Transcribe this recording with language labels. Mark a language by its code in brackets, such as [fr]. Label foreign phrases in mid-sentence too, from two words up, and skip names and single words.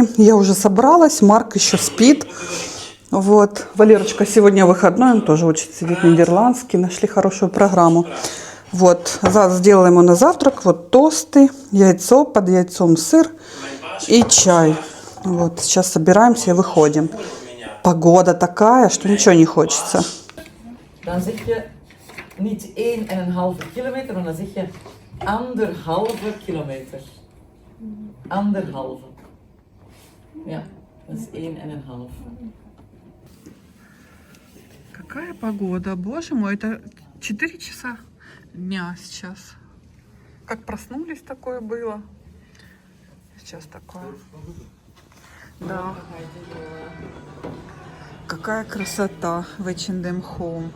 [ru] Я уже собралась, Марк еще спит. Вот, Валерочка сегодня выходной, он тоже учит сидеть нидерландский. Нашли хорошую программу. Вот, сделала ему на завтрак вот тосты, яйцо, под яйцом сыр и чай. Вот, сейчас собираемся и выходим. Погода такая, что ничего не хочется. [nl] Dan zeg je niet 1,5 kilometer, maar dan zeg je 1,5 kilometer. 1,5. Ja, dat is 1,5. [ru] Какая погода, боже мой, это 4 часа дня сейчас. Как проснулись, такое было. Сейчас такое. Да. Какая красота в H&M Home.